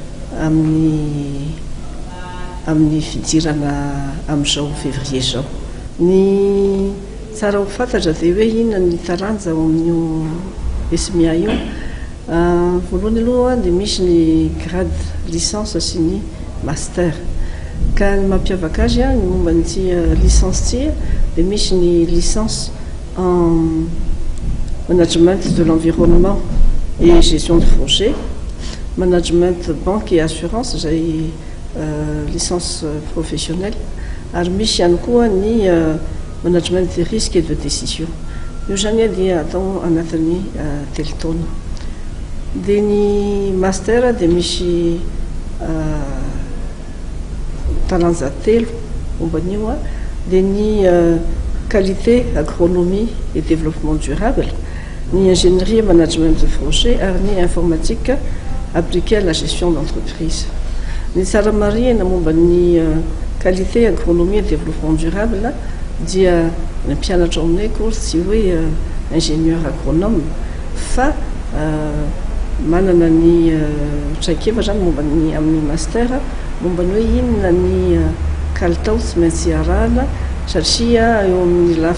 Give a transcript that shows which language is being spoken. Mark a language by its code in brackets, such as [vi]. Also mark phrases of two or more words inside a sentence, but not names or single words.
[mg] amin'ny fidirana amin'izao février zao ny tsara ho fantatra dia hoe inona ny taranja ao amin'io Esmia io voalohany aloha dia misy ny grade licence sy ny master ka ny mampiavaka azy ny momba nyty licence ty dia misy ny [fr] licence en management de l'environnement et gestion de projet, management banque et assurance, j'ai licence professionnelle. Alors [mg] misy ihany koa ny [fr] management des risques et de décision. [mg] Io zany dia atao anatin'ny telo taona. Dia ny master dia misy talanja telo momba an'io dia ny [fr] qualité, agronomie et développement durable, ni ingénierie et management de projet, ni informatique appliquée à la gestion d'entreprise. [mg] Ni saramari na momba ni [fr] qualité, agronomie et développement durable, [mg] dia ny mpianatra aminay koa tsy hoe [fr] ingénieur agronome [mg] fa manana ny traikefa zany momba ny amin'ny master momba ny hoe inona ny kalitao tsy maintsy arahana satria eo amin'ny